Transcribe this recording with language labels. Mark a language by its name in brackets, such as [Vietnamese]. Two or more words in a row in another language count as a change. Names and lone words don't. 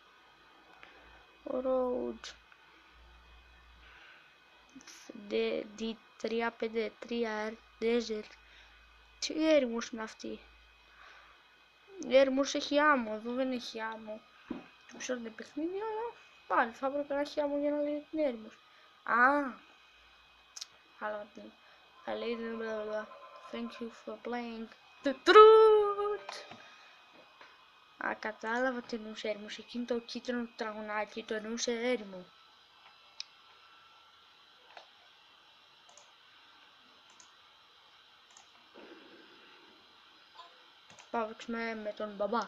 [English] Road. D353 Desert. [Greek] Τι έρημος είναι αυτή. Η έρημος έχει άμμο. Εδώ δεν έχει άμμο. Δεν ξέρω αν είναι παιχνίδι, αλλά πάλι θα έπρεπε να έχει άμμο για να λέει την έρημος. Αλλά θα λέει την μπλα. [English] Thank you for playing the truth. [Greek] Κατάλαβα τι εννοούσε έρημος. Εκείνο το κίτρινο τραγωνάκι το εννοούσε έρημο. Πάω παίξουμε με τον μπαμπά.